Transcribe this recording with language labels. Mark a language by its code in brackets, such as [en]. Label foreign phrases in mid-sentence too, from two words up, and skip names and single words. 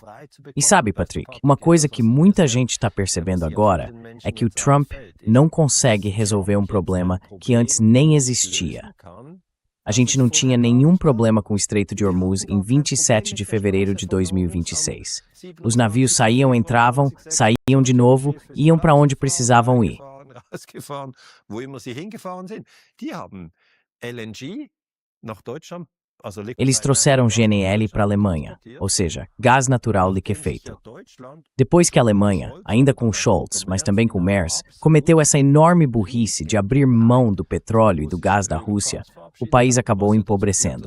[pt] E sabe, Patrick, uma coisa que muita gente está percebendo agora é que o Trump não consegue resolver um problema que antes nem existia. A gente não tinha nenhum problema com o Estreito de Hormuz em 27 de fevereiro de 2026. Os navios saíam, entravam, saíam de novo, iam para onde precisavam ir. [de] Rausgefahren, wo immer sie hingefahren sind. Die haben LNG nach Deutschland. [pt] Eles trouxeram GNL para a Alemanha, ou seja, gás natural liquefeito. Depois que a Alemanha, ainda com Scholz, mas também com Merz, cometeu essa enorme burrice de abrir mão do petróleo e do gás da Rússia, o país acabou empobrecendo.